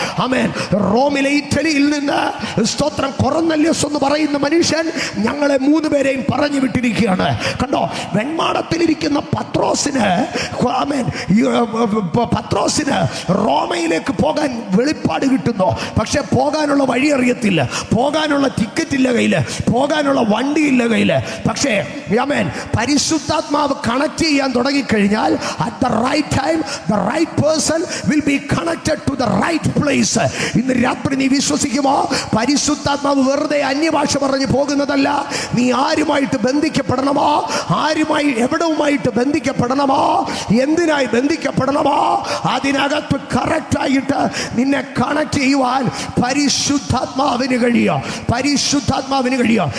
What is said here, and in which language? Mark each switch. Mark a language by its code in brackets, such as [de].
[ml] ആമേൻ, റോമിലെ ഇറ്റലിയിൽ നിന്ന് സ്തോത്രം കൊറന്നല്യോസ് എന്ന് പറയുന്ന മനുഷ്യൻ ഞങ്ങളെ 3 പേരെയും പറഞ്ഞു വിട്ടിരിക്കുകയാണ്. കണ്ടോ, വെൺമാടത്തിലിരിക്കുന്ന പത്രോസിന് ആമേൻ, പത്രോസിന് റോമയിലേക്ക് പോകാൻ വെളിപ്പാട് കിട്ടുന്നു. പക്ഷെ പോകാനുള്ള വഴി അറിയത്തില്ല, പോകാനുള്ള ടിക്കറ്റ് ഇല്ല കയ്യില്, പോകാനുള്ള വണ്ടി ഇല്ല കയ്യില്. പക്ഷേ ആമേൻ, പരിശുദ്ധാത്മാവ് കണക്ട് ചെയ്യാൻ തുടങ്ങിക്കഴിഞ്ഞാൽ [en] at the right time the right person will be connected to the right place. [ml] ഇന്ന് രാത്രി നീ വിശ്വസിക്കുമോ? പരിശുദ്ധാത്മാവ് വെറുതെ അന്യഭാഷ പറഞ്ഞു പോകുന്നതല്ല. നീ ആരുമായിട്ട് ബന്ധിക്കപ്പെടണമോ, ആരുമായി എവിടവുമായിട്ട് ബന്ധിക്കപ്പെടണമോ, എന്തിനായി ബന്ധിക്കപ്പെടണമോ, അതിനകത്ത് കറക്റ്റായിട്ട് നിന്നെ കണക്ട് ചെയ്യുവാൻ പരിശുദ്ധാത്മാവിന് കഴിയോ, പരിശുദ്ധാത്മാവിന് കഴിയോ.